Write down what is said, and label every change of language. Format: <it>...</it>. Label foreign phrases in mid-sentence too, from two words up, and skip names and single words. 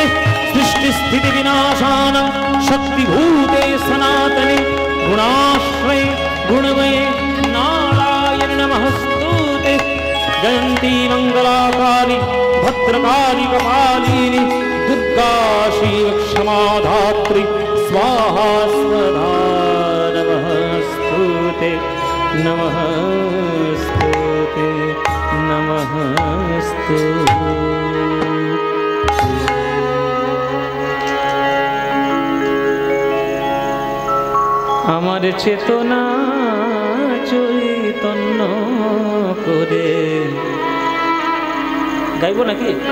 <sa>সৃষ্টি স্থিতি বিনাশানাং শক্তিভূতে সনাতনে গুণাশ্রয়ে গুণময়ে নারায়ণি নমস্তুতে। জয়ন্তী মঙ্গলাকারি ভদ্রকালী কপালিনী দুর্गा शिव क्षमा धात्री स्वाहा स्वधा। नमस्ते नमस्ते नमस्ते।</sa> <bn>আমার চেতনা চৈতন্য করে গাইবো নাকি?</bn>